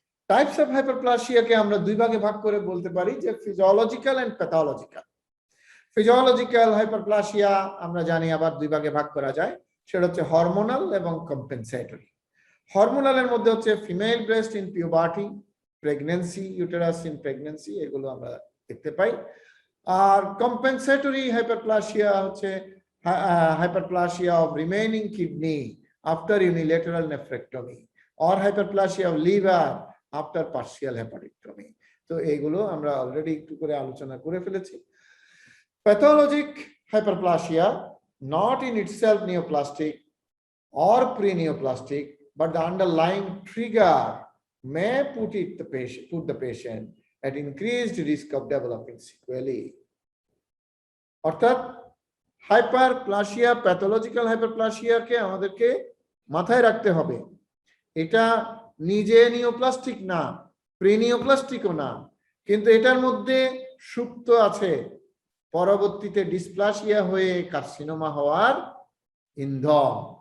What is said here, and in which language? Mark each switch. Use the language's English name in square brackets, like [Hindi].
[Bangla] Types of হাইপারপ্লাসিয়াকে আমরা দুই ভাগে ভাগ করে বলতে পারি, যে physiological and pathological. Physiological hyperplasia আমরা জানি আবার দুই ভাগে ভাগ করা যায়, সেটা হচ্ছে হরমোনাল এবং কম্পেনসেটরি। হরমোনালের মধ্যে হচ্ছে female breast in puberty, pregnancy, uterus in pregnancy, এগুলো আমরা দেখতে পাই। আর কম্পেনসেটরি হাইপারপ্লাসিয়া হচ্ছে [English] hyperplasia of remaining kidney after unilateral nephrectomy or hyperplasia of liver after partial hepatectomy. [Bangla] তো এইগুলো আমরা অলরেডি একটু করে আলোচনা করে ফেলেছি। [English] Pathologic hyperplasia, not in itself neoplastic or pre-neoplastic, but the underlying trigger may put the patient at increased risk of developing sequelae. [Bangla] অর্থাৎ hyperplasia, pathological হাইপারপ্লাসিয়াকে আমাদেরকে মাথায় রাখতে হবে, এটা নিজে নিওপ্লাস্টিক না, প্রিনিওপ্লাস্টিকও না, কিন্তু এটার মধ্যে সুপ্ত আছে পরবর্তীতে ডিসপ্লাসিয়া হয়ে কার্সিনোমা হওয়ার ইন্ধন।